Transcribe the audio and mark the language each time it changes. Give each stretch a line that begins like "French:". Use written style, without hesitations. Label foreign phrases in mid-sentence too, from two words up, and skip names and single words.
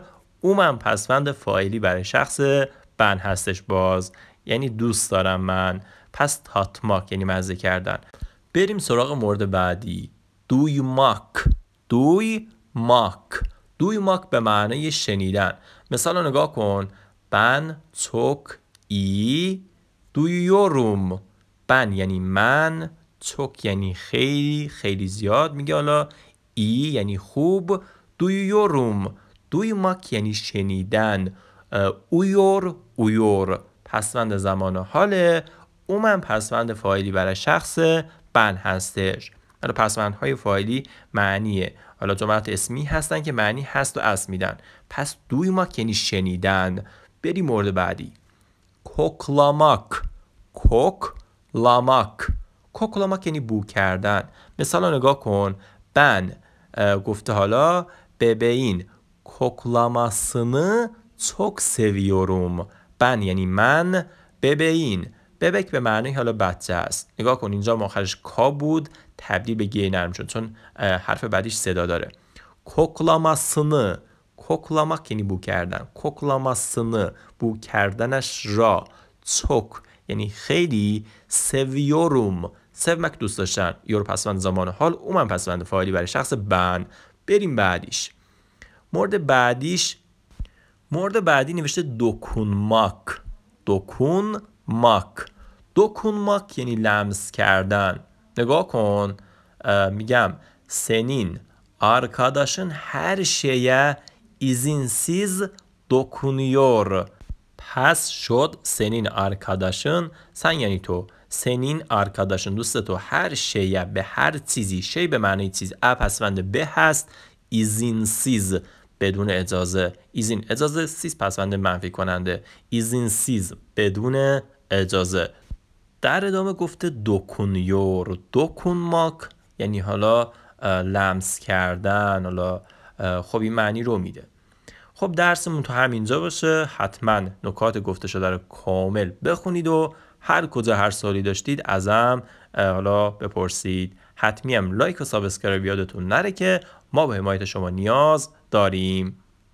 Persian: اومم پسوند فاعلی برای شخص بن هستش باز، یعنی دوست دارم من. پس تاتماک یعنی مزه کردن. بریم سراغ مورد بعدی. دویماک به معنی شنیدن. مثال رو نگاه کن.
Turkish: Ben çok iyi duyuyorum.
Persian: Ben یعنی من، çok یعنی خیلی، خیلی زیاد میگه. حالا iyi یعنی خوب.
Turkish: duyuyorum duymak
Persian: یعنی شنیدن. uyur پسوند زمان حاله. اومم پسوند فاعلی برای شخص بن هستش. حالا پسوندهای فاعلی معنیه، حالا جملات اسمی هستن که معنی هست و است میدن. پس duymak یعنی شنیدن. بریم مورد بعدی. koklamak یعنی بو کردن. مثلا نگاه کن. Ben گفته حالا
Turkish: bebeğin koklamasını çok seviyorum.
Persian: Ben یعنی من، bebeğin ببک به معنی حالا بچه است. نگاه کن اینجا آخرش کا بود، تبدیل به گی نرم شد چون حرف بعدیش صدا داره.
Turkish: koklamasını koklamak
Persian: یعنی بو کردن. koklamasını بو کردنش را. çok یعنی خیلی.
Turkish: seviyorum sevmek
Persian: دوست داشتن. یور پسوند زمان حال. اومم پسوند فاعلی برای شخص بن. بریم بعدیش. مورد بعدی نوشته dokunmak یعنی لمس کردن. نگاه کن، میگم
Turkish: senin arkadaşın her şeye izinsiz dokunuyor.
Persian: پس شد
Turkish: senin arkadaşın،
Persian: sen یعنی تو.
Turkish: senin arkadaşın
Persian: دوست تو، هر شیء به هر چیزی، شی به معنی چیز، پسوند به هست. izinsiz بدون اجازه. ایزین اجازه، سیز پسوند منفی کننده. izinsiz بدون اجازه. در ادامه گفته dokunuyor. dokunmak یعنی حالا لمس کردن. حالا خب این معنی رو میده. خب درسمون تو همینجا باشه. حتما نکات گفته شده رو کامل بخونید و هر کجا هر سوالی داشتید ازم حالا بپرسید. حتمی هم لایک و سابسکرایب یادتون نره که ما به حمایت شما نیاز داریم.